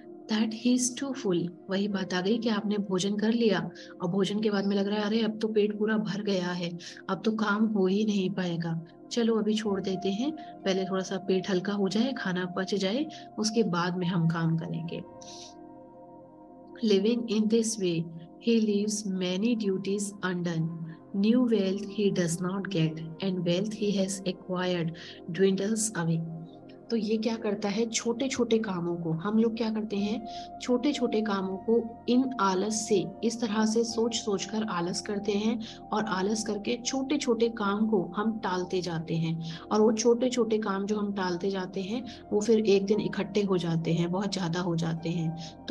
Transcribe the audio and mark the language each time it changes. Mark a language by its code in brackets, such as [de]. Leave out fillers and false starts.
[en] that he is too full, [hi] वही बात आ गई कि आपने भोजन कर लिया और भोजन के बाद में लग रहा है अरे अब तो पेट पूरा भर गया है, अब तो काम हो ही नहीं पाएगा, चलो अभी छोड़ देते हैं, पहले थोड़ा सा पेट हल्का हो जाए, खाना पच जाए, उसके बाद में हम काम करेंगे। [en] Living in this way, he leaves many duties undone. New wealth he does not get, and wealth he has acquired dwindles away. [hi] तो ये क्या करता है, छोटे छोटे कामों को हम लोग क्या करते हैं, छोटे छोटे कामों को इन आलस से, इस तरह से सोच सोच कर आलस करते हैं, और आलस करके छोटे छोटे काम को हम टालते जाते हैं, और वो छोटे छोटे काम जो हम टालते जाते हैं वो फिर एक दिन इकट्ठे हो जाते हैं, बहुत ज्यादा हो जाते हैं।